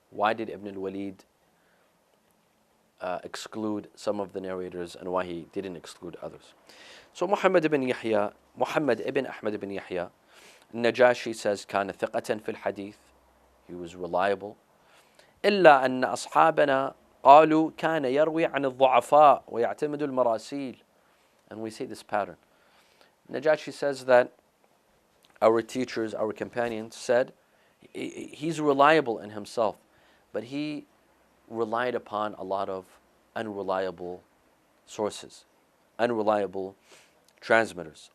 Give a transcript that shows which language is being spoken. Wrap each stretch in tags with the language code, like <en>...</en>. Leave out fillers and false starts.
<en>Why did Ibn al-Walid exclude some of the narrators and why he didn't exclude others? So Muhammad ibn Ahmad ibn Yahya Najashi says</en> <ar>كان ثقة في الحديث,</ar> <en>he was reliable.</en> <ar>إلا أن أصحابنا قالوا كان يروي عن الضعفاء ويعتمد المراسيل.</ar> <en>And we see this pattern. Najashi says that our teachers, our companions said he's reliable in himself, but he relied upon a lot of unreliable sources, unreliable transmitters.</en>